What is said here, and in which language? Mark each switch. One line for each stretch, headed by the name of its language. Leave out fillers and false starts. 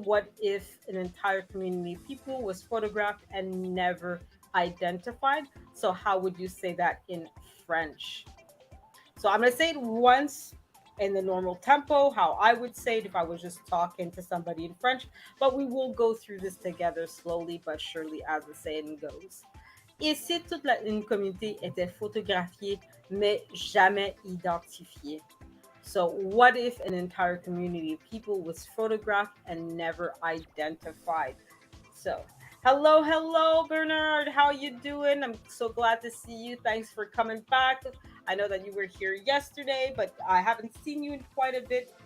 English: What if an entire community of people was photographed and never identified? So how would you say that in French. So I'm going to say it once in the normal tempo, how I would say it if I was just talking to somebody in French, but we will go through this together slowly but surely as the saying goes.
French: Et si une communauté était photographiée mais jamais identifiée?
English: So, what if an entire community of people was photographed and never identified? So, hello, hello, Bernard. How you doing? I'm so glad to see you. Thanks for coming back. I know that you were here yesterday, but I haven't seen you in quite a bit.